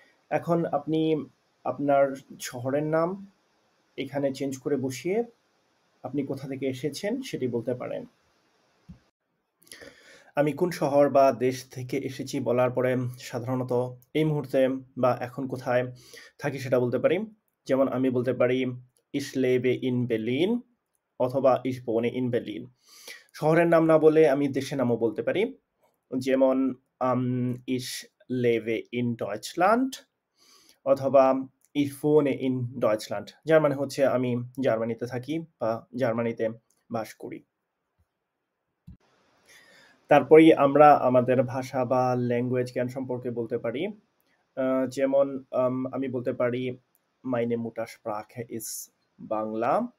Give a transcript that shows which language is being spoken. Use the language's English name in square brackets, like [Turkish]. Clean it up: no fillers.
[Bangla] এখন আপনি আপনার শহরের নাম এখানে চেঞ্জ করে বসিয়ে আপনি কোথা থেকে এসেছেন সেটি বলতে পারেন। আমি কোন শহর বা দেশ থেকে এসেছি বলার পরে সাধারণত এই মুহূর্তে বা এখন কোথায় থাকি সেটা বলতে পারি। যেমন আমি বলতে পারি [German] Ich lebe in Berlin অথবা Ich wohne in Berlin। [Bangla] শহরের নাম না বলে আমি দেশের নামও বলতে পারি। [German] যেমন Ich lebe in Deutschland অথবা Ich wohne in Deutschland। [Bangla] যার মানে হচ্ছে আমি জার্মানিতে থাকি বা জার্মানিতে বাস করি। তারপরেই আমরা আমাদের ভাষা বা ল্যাঙ্গুয়েজ জ্ঞান সম্পর্কে বলতে পারি। যেমন আমি বলতে পারি [German] Meine Muttersprache ist [Bangla] বাংলা।